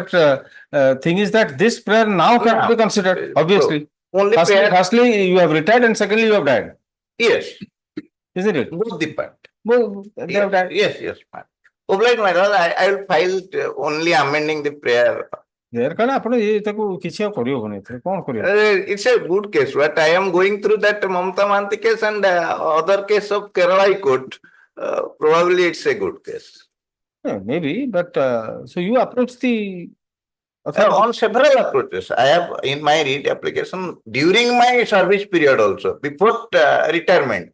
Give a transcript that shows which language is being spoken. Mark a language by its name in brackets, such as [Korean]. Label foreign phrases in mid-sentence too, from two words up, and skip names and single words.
[English] But thing is that this prayer now cannot be considered, obviously. only prayer, Firstly, you have retired, and secondly, you have died. yes, Isn't it? both the part. Well, they have died. Yes, ma'am. Obliged, my lord, I will file only amending the prayer. There can [Odia] ଆପଣ ତାକୁ କିଛି ଆଉ କରିହବନି ଏଥିରେ କଣ କରିବ? [English] It's a good case, but I am going through that Mamata Manti case and other case of Kerala High Court. Probably it's a good case. Yeah, maybe, but so you approach the On several approaches, I have in my REIT application during my service period also, before retirement.